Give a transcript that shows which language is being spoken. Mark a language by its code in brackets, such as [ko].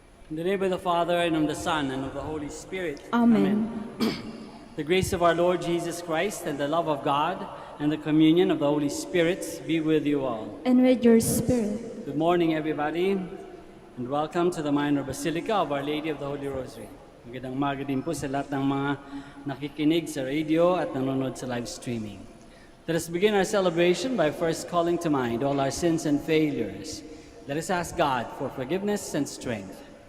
[en] In the name of the Father, and of the Son, and of the Holy Spirit. Amen. The grace of our Lord Jesus Christ, and the love of God, and the communion of the Holy Spirit be with you all. And with your spirit. Good morning, everybody, and welcome to the Minor Basilica of Our Lady of the Holy Rosary. [tl] Magandang umaga din po sa lahat ng mga nakikinig sa radio at nanonood sa live streaming. [en] Let us begin our celebration by first calling to mind all our sins and failures. Let us ask God for forgiveness and strength.